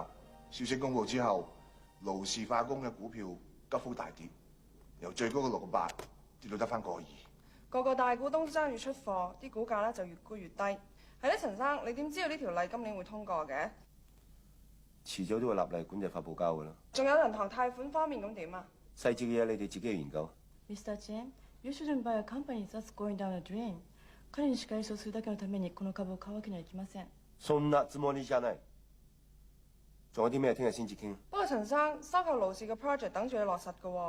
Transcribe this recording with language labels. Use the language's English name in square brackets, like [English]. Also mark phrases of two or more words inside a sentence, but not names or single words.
[Cantonese] 消息公佈之後，勞氏化工嘅股票急幅大跌，由最高嘅6.8跌到得返1.2。個個大股東都爭住出貨，啲股價咧就越沽越低。係咧，陳生，你點知道呢條例今年會通過嘅？遲早都會立例管制發泡膠㗎啦。仲有銀行貸款方面咁點啊？細節嘅嘢你哋自己去研究。 [English] Mr. Chen, you shouldn't buy a company that's going down the drain. [Japanese] 彼に仕返しをするだけのためにこの株を買うわけにはいきません。そんなつもりじゃない。 [Cantonese] 仲有啲咩聽日先至傾？不過陳生，收購勞氏嘅 project 等住你落實㗎喎。